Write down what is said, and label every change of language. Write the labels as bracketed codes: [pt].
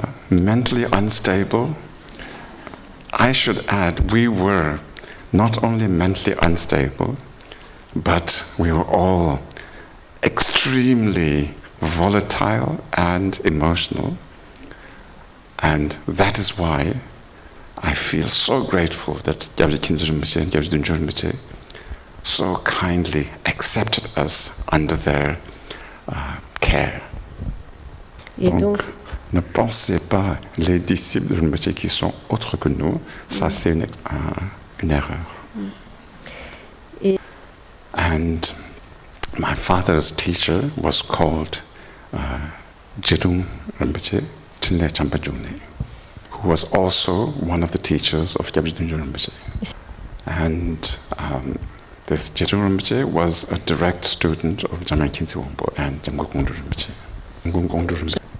[en] Mentally unstable. I should add, we were not only mentally unstable, but we were all extremely volatile and emotional. And that is why I feel so grateful that Gyabje Rinpoche and Gyabje Dunjo Rinpoche so kindly accepted us under their care. [fr] Donc, ne pensez pas les disciples de Rinpoche qui sont autres que nous, ça c'est une erreur. [en] And my father's teacher was called Jirung Rinpoche Chinle Champajune, who was also one of the teachers of Gyabje Dunjo Rinpoche. And this Jirung Rinpoche was a direct student of Jamyang Khyentse Wangpo and Khandro Sangdü Drupchen.